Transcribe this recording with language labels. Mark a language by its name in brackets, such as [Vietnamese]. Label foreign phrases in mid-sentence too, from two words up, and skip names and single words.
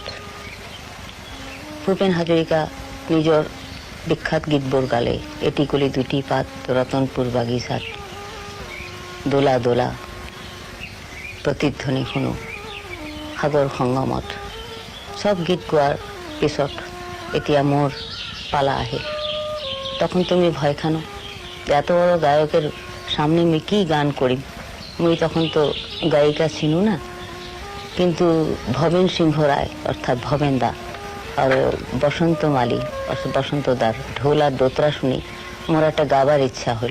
[Assamese] ভূপেন হাজৰিকা নিজৰ বিখ্যাত গীতবোৰ গালে, এটি কলি দুটি পাত, ৰতনপুৰ বাগিচাত, দোলা দোলা, প্ৰতিধ্বনি শুনো, সাগৰ সংগমত, সব গীত গোৱাৰ পিছত এতিয়া মোৰ পালা আহিল। [Rangpuri] তখন তুমি ভয় খানো, এত বড় গায়কের সামনে আমি কি গান করিম। মুই তখন তো গায়িকা ছিনু না, কিন্তু ভবেন সিংহ রায় অর্থাৎ ভবেন দা আর বসন্ত মালী অর্থাৎ বসন্ত দার ঢোল আর দোতরা শুনি মোর একটা গাবার ইচ্ছা হল।